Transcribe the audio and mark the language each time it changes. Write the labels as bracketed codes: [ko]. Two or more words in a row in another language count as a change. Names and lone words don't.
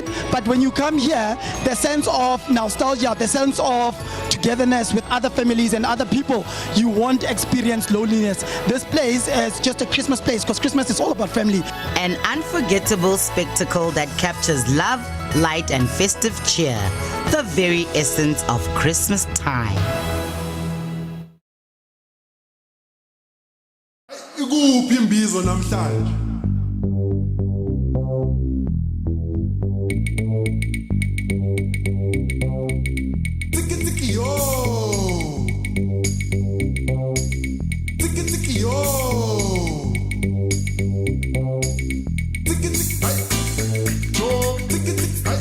[en] But when you come here, the sense of nostalgia, the sense of togetherness with other families and other people, you won't experience loneliness. This place is just a Christmas place because Christmas is all about family. An unforgettable spectacle that captures love, light and festive cheer, the very essence of Christmas time. [zu] Ikuphi imbizo namhlanje? Tiki yo. Tiki yo. Tiki ay. Jo tiki ay.